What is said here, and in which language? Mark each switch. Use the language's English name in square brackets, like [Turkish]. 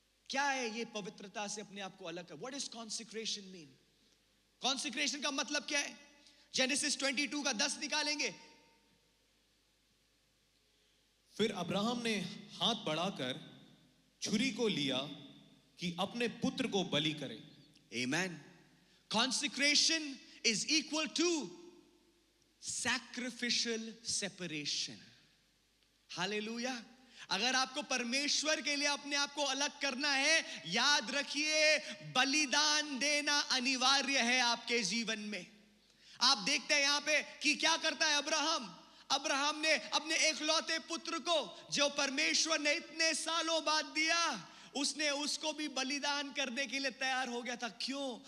[Hindi] क्या है ये पवित्रता से अपने आप को अलग कर? [English] What is consecration mean? [Hindi] Consecration का मतलब क्या है? जेनेसिस 22 का 10 निकालेंगे। फिर अब्राहम ने हाथ बढ़ाकर छुरी को लिया कि अपने पुत्र को बलि करे। [English] Amen. Consecration is equal to sacrificial separation. Hallelujah. [Hindi] अगर आपको परमेश्वर के लिए अपने आप को अलग करना है, याद रखिए बलिदान देना अनिवार्य है आपके जीवन में। आप देखते हैं यहां पे कि क्या करता है अब्राहम ने अपने एकलौते पुत्र को, जो परमेश्वर ने इतने सालों बाद दिया, उसने उसको भी बलिदान करने के लिए तैयार हो गया था। क्यों?